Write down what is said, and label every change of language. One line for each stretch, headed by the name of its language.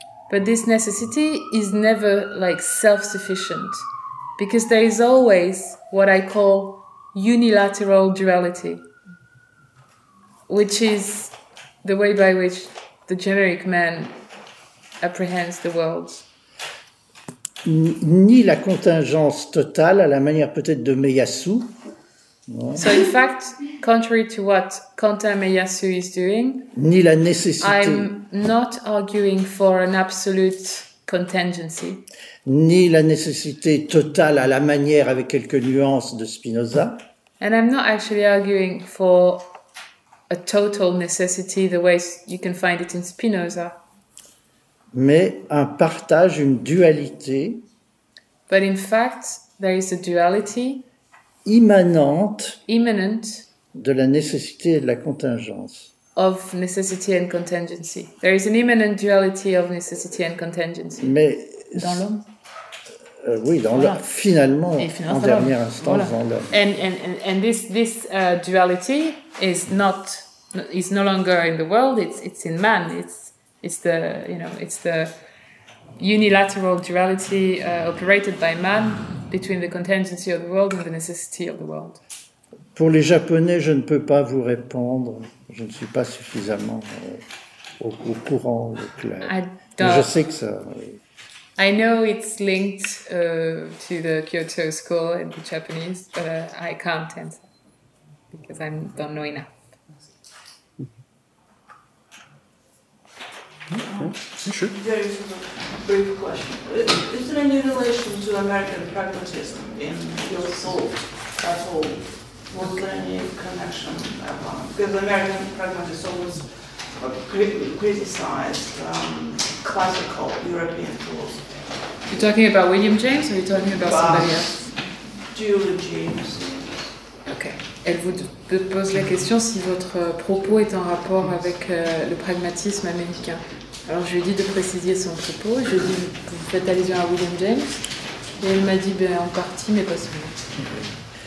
English: But this necessity is never like self-sufficient, because there is always what I call unilateral duality. Which is the way by which the generic man apprehends the world.
French: Ni la contingence totale, à la manière peut-être de Meyasu.
English: So in fact, contrary to what Quentin Meyasu is doing,
French: ni la nécessité.
English: I'm not arguing for an absolute contingency.
French: Ni la nécessité totale, à la manière, avec quelques nuances, de Spinoza.
English: And I'm not actually arguing for a total necessity, the way you can find it in Spinoza.
French: Mais un partage, une dualité.
English: But in fact, there is a duality.
French: Immanent. De la nécessité et de la contingence.
English: Of necessity and contingency. There is an immanent duality of necessity and contingency.
French: Mais dans l'homme. Oui, dans l'homme. Finalement, en dernière instance, dans l'homme.
English: And this duality is no longer in the world. It's in man. It's the unilateral duality operated by man between the contingency of the world and the necessity of the world.
French: Pour les Japonais, je ne peux pas vous répondre. Je ne suis pas suffisamment au courant de clair. Je sais que ça. Oui.
English: I know it's linked to the Kyoto School and the Japanese, but I can't answer because I don't know enough. Sure. Very brief question. Is there any relation to American pragmatism in your soul at all? Was there any connection? Because American pragmatism was criticized classical European philosophy. You're talking about William James, or are you talking about somebody else? Julie James. Okay.
French: Elle vous pose la question si votre propos est en rapport avec le pragmatisme américain. Alors je lui ai dit de préciser son propos, je lui ai dit vous faites allusion à William James, et elle m'a dit ben, en partie, mais pas seulement.